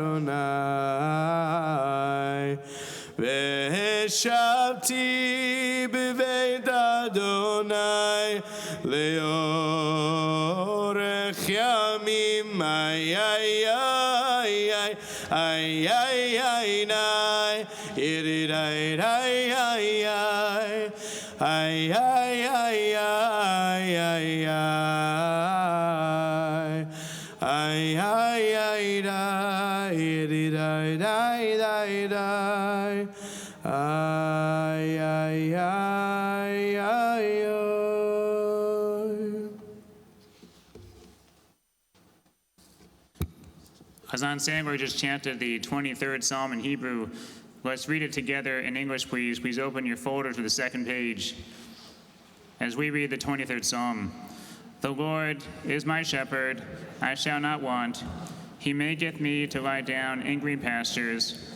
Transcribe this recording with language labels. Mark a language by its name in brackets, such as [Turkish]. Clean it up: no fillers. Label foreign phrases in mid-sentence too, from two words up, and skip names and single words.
[Hebrew] ה' ושבתי בבית ה לאורך ימים ay ay ay ay ay ay ay, ay, ay, ay, ay, ay. Ay, ay, ay, ay, ay, ay, ay, ay. Ay, ay, ay, ay, ay. [English] Hazan Sandler just chanted the 23rd Psalm in Hebrew. Let's read it together in English, please. Please open your folder to the second page. As we read the 23rd Psalm. The Lord is my shepherd, I shall not want. He maketh me to lie down in green pastures.